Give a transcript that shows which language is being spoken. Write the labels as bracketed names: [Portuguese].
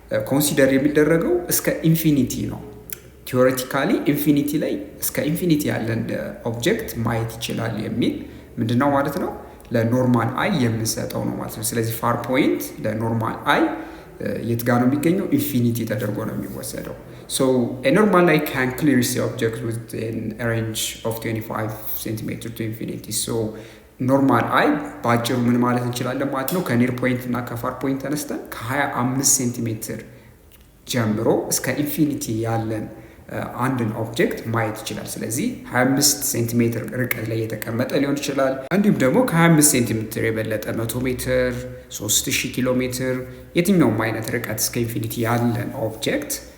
[Amharic] ኮንሲደር የሚደረገው እስከ ኢንፊኒቲ ነው። ቲዎሬቲካሊ ኢንፊኒቲ ላይ እስከ ኢንፊኒቲ ያለን ኦብጀክት ማየት ይችላል የሚል ምንድነው ማለት ነው ለኖርማል አይ የምንሰጠው ነው ማለት ነው። ስለዚህ ፋር ፖይንት ለኖርማል አይ የት ጋር ነው የሚገኘው? ኢንፊኒቲ ተደርጎ ነው የሚወሰደው። [English] a normal eye can clearly see objects within a range of 25 cm to infinity። [Amharic] ኖርማል አይ በአጭሩ ምን ማለት እንችላለን ማለት ነው? ከኒር ፖይንት እና ከፋር ፖይንት ተነስተን ከ25 ሴንቲሜትር ጀምሮ እስከ ኢንፊኒቲ ያለን አንድን ኦብጀክት ማየት ይችላል። ስለዚህ 25 ሴንቲሜትር ርቀት ላይ የተቀመጠ ሊሆን ይችላል። እንዲሁም ደግሞ ከ25 ሴንቲሜትር የበለጠ 100 ሜትር፣ 3000 ኪሎ ሜትር የትኛውም አይነት ርቀት እስከ ኢንፊኒቲ ያለን ኦብጀክት